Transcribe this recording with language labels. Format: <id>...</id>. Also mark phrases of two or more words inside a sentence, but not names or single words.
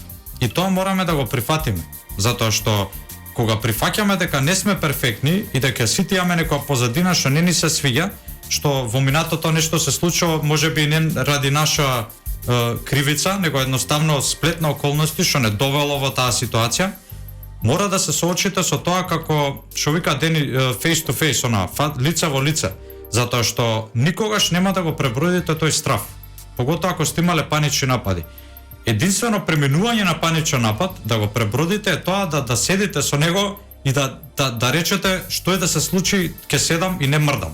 <mk>И тоа мораме да го прифатиме, затоа што кога прифаќаме дека не сме перфектни и дека сите имаме некоја позадина што не ни се свиѓа, што во минатото нешто се случува, можеби не ради наша кривица, него едноставно сплет на околности што не довело во таа ситуација, мора да се соочите со тоа како што вика Дени</mk> <en>face to face,</en> <mk>лице во лице, затоа што никогаш нема да го пребродите тој страв, поготоа ако сте имале панични напади. единствено преминување на паничен напад, да го пребродите е тоа да седите со него и да речете што е да се случи, ќе седам и не мрдам.</mk>